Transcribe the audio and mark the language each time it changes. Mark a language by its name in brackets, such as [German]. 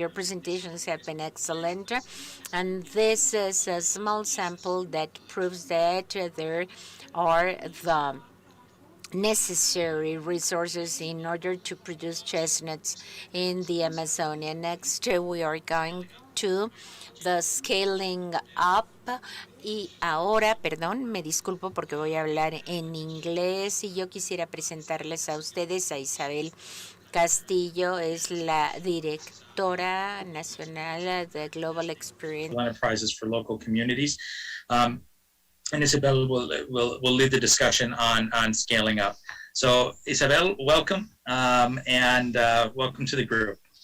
[English] Your presentations have been excellent. And this is a small sample that proves that there are the necessary resources in order to produce chestnuts in the Amazonia. Next, we are going to the scaling up. [Spanish] Y ahora, perdón, me disculpo porque voy a hablar en inglés y yo quisiera presentarles a ustedes a Isabel Castillo, es la directora nacional de Global Experience [English] Enterprises for local communities. And Isabel will lead the discussion on scaling up. So Isabel, welcome, and welcome to the group.